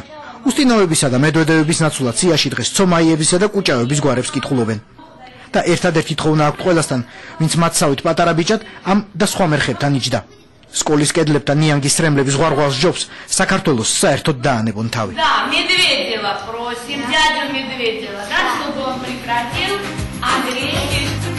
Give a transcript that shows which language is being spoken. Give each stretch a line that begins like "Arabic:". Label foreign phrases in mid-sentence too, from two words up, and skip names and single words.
Georgian: უსტინოვებისა და მედვედევების ნაცვლად სიაში დღეს ცომაიებისა და კუჭაევების გვარებს კითხულობენ. და ერთადერთი თხოვნა აქვთ ყველასთან, ვინც მათსავით პატარა ბიჭად ამ და სხვა მერხებთან იჯდა. სკოლის კედლებთან ნიანგის სრემლების ღვარღვარს ჯობს საქართველოს საერთოდ დაანებონ თავი.
Russian: Да, Медведева просим, дядю Медведева, да, чтобы он прекратил агрессию.